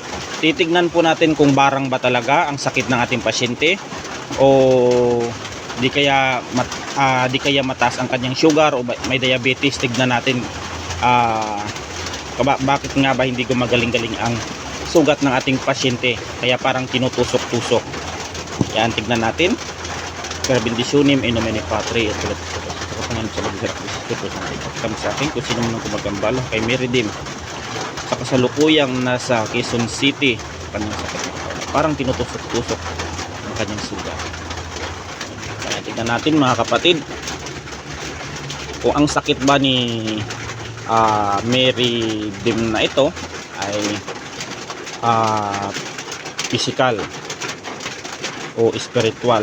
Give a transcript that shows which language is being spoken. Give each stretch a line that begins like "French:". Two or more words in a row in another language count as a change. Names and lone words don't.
Filipino: Titignan po natin kung barang ba talaga ang sakit ng ating pasyente o di kaya mataas ang kanyang sugar o may diabetes. Tignan natin bakit nga ba hindi gumagaling-galing ang sugat ng ating pasyente, kaya parang tinutusok-tusok. Yan, tignan natin.
Latin: Per benditionem in nomine Patri et Filii et Spiritus Sancti.
Filipino: Sa akin kung sino man ang kumagambala kay Meridim sa kasalukuyang nasa Quezon City, kanyang sakit ng katawan. Parang tinutusok-tusok ang kanyang sugat. Kaya tignan natin mga kapatid kung ang sakit ba ni Meridim na ito ay physical o spiritual.